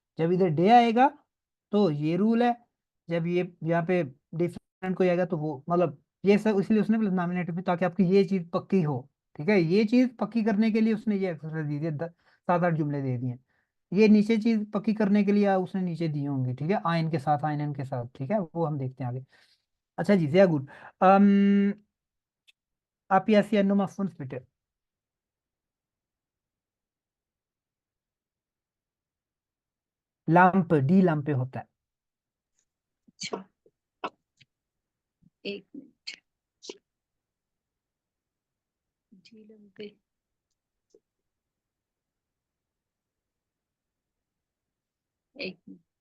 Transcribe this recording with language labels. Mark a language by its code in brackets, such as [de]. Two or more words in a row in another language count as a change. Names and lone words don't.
[ur] جب ادھر ڈے آئے گا تو یہ رول ہے، جب یہ یہاں پے ڈفرنٹ کوئی آئے گا تو وہ، مطلب یہ سب اس لیے اس نے نومینیٹو میں، تاکہ آپ کی یہ چیز پکی ہو. ٹھیک ہے، یہ چیز پکی کرنے کے لیے اس نے یہ ایکسرسائز دی تھی، 7 8 جملے دے دیے. یہ نیچے چیز پکی کرنے کے لیے اس نے نیچے دی ہوں گی، ٹھیک ہے، آئن کے ساتھ، آئن کے ساتھ، ٹھیک ہے، وہ ہم دیکھتے ہیں آگے. اچھا جی, [de] sehr gut. Ab jetzt hier Nummer 5 bitte. [ur] لیمپ, [de] die Lampe [ur] پے ہوتا ہے. اچھا، ایک منٹ. جہلم پے ایک منٹ.